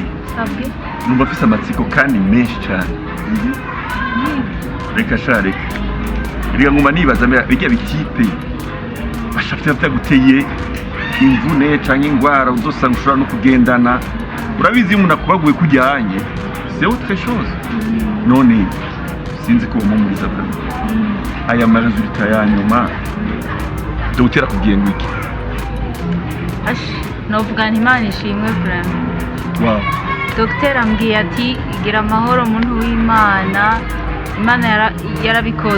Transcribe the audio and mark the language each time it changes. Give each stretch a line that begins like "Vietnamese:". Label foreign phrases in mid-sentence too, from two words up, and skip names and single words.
Rundi: Numva afise amatsiko kandi menshi cyane. Reka shareka. Reka nguma nibaza bijya bitipe. Bashafite bataguteye imvune canke ingwara uzosanga ushobora no kugendana. Urabizi umuntu akubaguye kujyanye.
French: C'est autre chose.
Rundi: None sinzi ko umumuriza bwa. Aya maresulta ya nyuma. Dogitera kubwiye ngo iki? novuga nti Imana ishimwe vraiment. Wow. Dogiteri ambwiye ati gira amahoro muntu w'Imana, Imana yarabikoze.